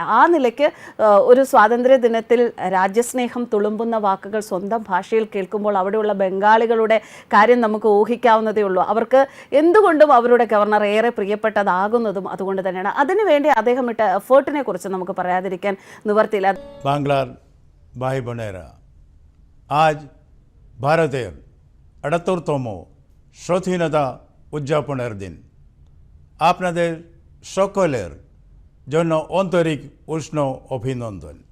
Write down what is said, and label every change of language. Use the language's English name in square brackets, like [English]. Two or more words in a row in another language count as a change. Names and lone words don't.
[Malayalam] ആ നിലയ്ക്ക് ഒരു സ്വാതന്ത്ര്യ ദിനത്തിൽ രാജ്യസ്നേഹം തുളുമ്പുന്ന വാക്കുകൾ സ്വന്തം ഭാഷയിൽ കേൾക്കുമ്പോൾ അവിടെയുള്ള ബംഗാളികളുടെ കാര്യം നമുക്ക് ഊഹിക്കാവുന്നതേ ഉള്ളൂ. അവർക്ക് എന്തുകൊണ്ടും അവരുടെ ഗവർണർ ഏറെ പ്രിയപ്പെട്ടതാകുന്നതും അതുകൊണ്ട് തന്നെയാണ്. അതിനുവേണ്ടി അദ്ദേഹം ഇട്ട എഫേർട്ടിനെ കുറിച്ച് നമുക്ക് പറയാതിരിക്കാൻ നിവർത്തിയില്ല. [Bangla] বাংলার ভাই বোনেরা, আজ ভারতের ৭৮তম স্বাধীনতা উদযাপনের দিন। আপনাদের সকলের জন্য আন্তরিক উষ্ণ অভিনন্দন।